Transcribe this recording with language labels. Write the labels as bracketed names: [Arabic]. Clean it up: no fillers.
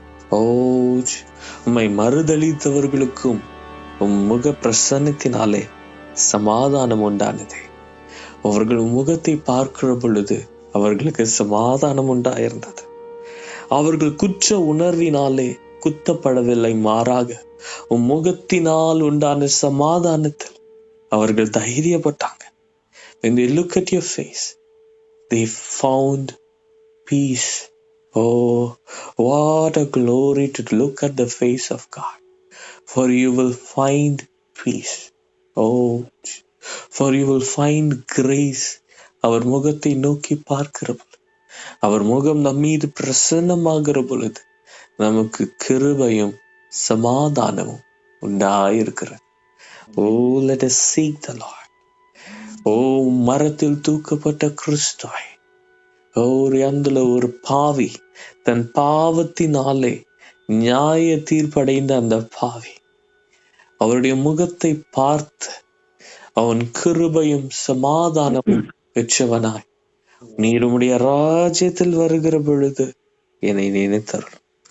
[Tamil] ஓ, உம்மை மறுதலித்தவர்களுக்கும் உம் முக பிரசன்னத்தினாலே சமாதானம் உண்டானது. அவர்கள் முகத்தை பார்க்கிற பொழுது அவர்களுக்கு சமாதானம் உண்டாயிருந்தது. அவர்கள் குற்ற உணர்வினாலே குத்தப்படவில்லை, மாறாக உம் முகத்தினால் உண்டான சமாதானத்தில் அவர்கள் தைரியப்பட்டாங்க. [English] When they look at your face, they found peace. Oh, what a glory to look at the face of God. For you will find peace. Oh, for you will find grace. [Tamil] அவர் முகத்தை நோக்கி பார்க்கிற பொழுது, அவர் முகம் நம் மீது பிரசன்னமாகிற பொழுது நமக்கு கிருபையும் சமாதானமும் உண்டாயிருக்கிறது. [English] Oh, let us seek the Lord. [Tamil] Oh, மரத்தில் தூக்கப்பட்ட கிறிஸ்துவை, அந்த ஒரு பாவி தன் பாவத்தினாலே நியாய தீர்ப்படைந்த அந்த பாவி அவருடைய முகத்தை பார்த்து அவன் கிருபையும் சமாதானமும் பெற்றவனாய், நீர் உம்முடைய ராஜ்யத்தில் வருகிற பொழுது என்னை நினைத்தருளும்.